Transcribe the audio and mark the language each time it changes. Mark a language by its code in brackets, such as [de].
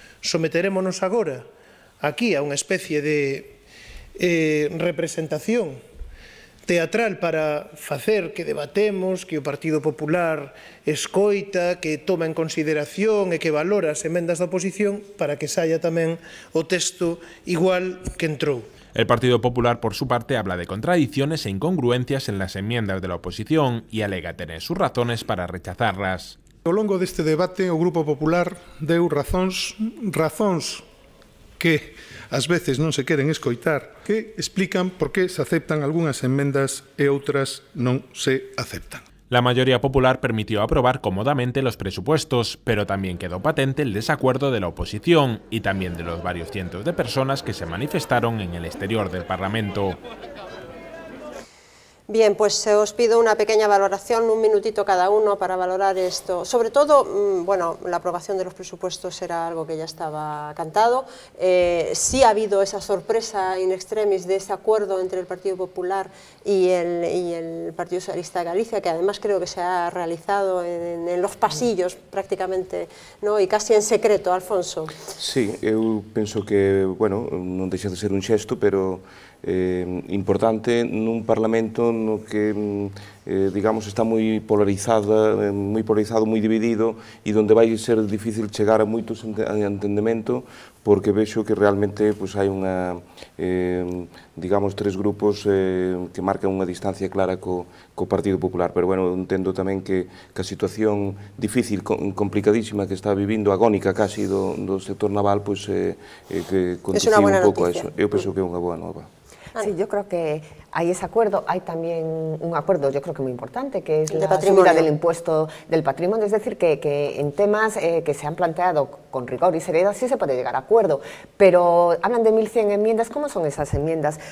[gl] Someterémonos agora aquí a unha especie de representación teatral para facer que debatemos, que o Partido Popular escoita, que toma en consideración e que valora as emendas da oposición para que saia tamén o texto igual que entrou. [es] El Partido Popular, por su parte, habla de contradicciones e incongruencias en las enmiendas de la oposición y alega tener sus razones para rechazarlas. [gl] Ao longo deste debate, o Grupo Popular deu razóns que ás veces non se queren escoitar, que explican por que se aceptan algunhas enmendas e outras non se aceptan. [es] La mayoría popular permitió aprobar cómodamente los presupuestos, pero también quedó patente el desacuerdo de la oposición y también de los varios cientos de personas que se manifestaron en el exterior del Parlamento. Bien, pues os pido una pequeña valoración, un minutito cada uno para valorar esto. Sobre todo, bueno, la aprobación de los presupuestos era algo que ya estaba cantado. Sí ha habido esa sorpresa in extremis de ese acuerdo entre el Partido Popular y el Partido Socialista de Galicia, que además creo que se ha realizado en los pasillos prácticamente, ¿no? Y casi en secreto, Alfonso. [gl] Sí, eu penso que, bueno, non deixa de ser un xesto, pero importante nun Parlamento no que digamos está moi polarizado, moi dividido e onde vai ser difícil chegar a moitos entendemento, porque vexo que realmente pues, hai unha digamos tres grupos que marcan unha distancia clara co Partido Popular, pero bueno, entendo tamén que a situación difícil, complicadísima que está vivindo, agónica casi do sector naval, pues que condiciona un pouco a eso. Eu penso que é unha boa nova. [es] Sí, yo creo que hay ese acuerdo, hay también un acuerdo, yo creo que muy importante, que es la patrimonio. subida del impuesto del patrimonio, es decir, que en temas que se han planteado con rigor y seriedad sí se puede llegar a acuerdo, pero hablan de 1.100 enmiendas, ¿cómo son esas enmiendas?